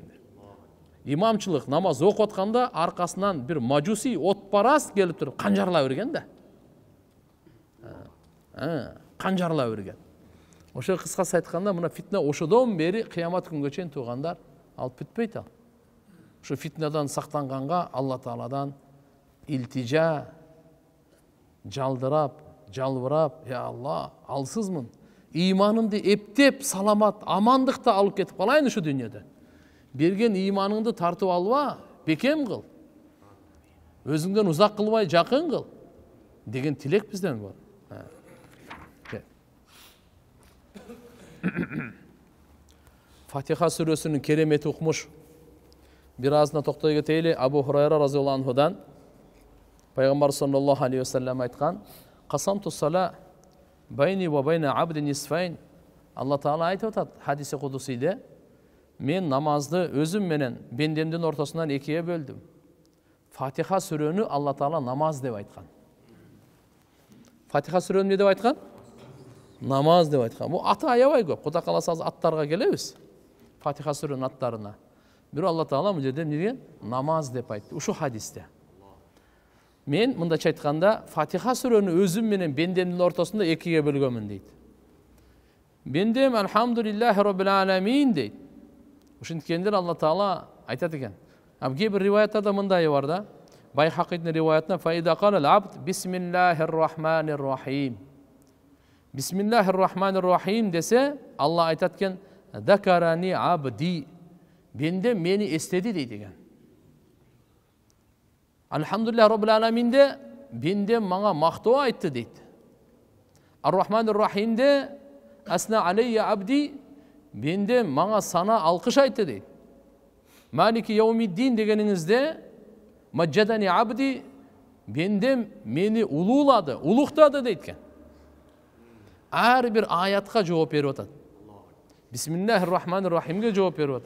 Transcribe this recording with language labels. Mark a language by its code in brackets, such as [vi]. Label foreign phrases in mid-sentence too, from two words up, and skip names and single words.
[ky] Имамчылык намаз окуп атканда аркасынан бир мажуси отпарас келип туруп канжарла берген да. Канжарла берген. Ошо кыскасы айтканда, мына фитна ошодон бери кыямат күнгө чейин туугандар алып бүтпөйт ал. Ошо фитнадан сактанганга Алла Тааладан илтижа, жалдырап, жалбырап, я Алла, алсызмын. Иманымды эптеп, саламат, амандыкта алып кетип калайын ушу дүйнөдө. Берген иманыңды тартып алба, бекем кыл. Өзүңдөн узак кылбай жакын кыл деген тилек бизден бар. Фатиха сүрөсүнүн керемет укмуш. Бир азына токтой кетели. Абу Хурайра [ar] رضي الله عنه [ky] Пайгамбар [ar] صلى الله عليه وسلم [ky] айткан: [ar] "قسمت الصلاة بيني وبين عبدي نصفين." [ky] Алла Таала айтып атат хадиси кудусиде: "Мен намазды өзүм менен бендемдин ортосунан экиге бөлдүм." Фатиха сүрөнү Алла Таала намаз деп айткан. Фатиха сүрөнү эмне деп айткан? Намаз деп айткан. Бул аты аябай көп. Кудай кааласа аттарга келебиз. Фатиха сүрөнүн аттарына. Бирок Алла Таала бул жерде эмне деген? Намаз деп айтты. Ушу хадисте. Мен мындайча айтканда, Фатиха сүрөнү өзүм менен бендемдин ортосунда экиге бөлгөмүн дейт. [ar] Бендем الحمد لله رب العالمين дейт. [ky] Ушинткендер Алла Таала айтат экен. Кээ бир риваяттарда мындай бар да. Байхақидин риваятына [ar] فإذا قال العبد بسم الله الرحمن الرحيم. بسم الله الرحمن الرحيم [ky] десе, Алла айтат экен: [ar] "ذكرني عبدي." [ky] Бендем мени эстеди дейт экен. [ar] الحمد لله رب العالمين [ky] бендем мага мактоо айтты дейт. [ar] الرحمن الرحيم أثنى علي عبدي, [ky] бендем мага сана алкыш айтты дейт. [ar] مالك يوم الدين [ky] дегениңизде [ar] مجدني عبدي, [ky] бендем мени улуулады, улуктады дейт экен. Ар бир аятка жооп берип атат. [ar] بسم الله الرحمن الرحيم [ky] жооп берип атат.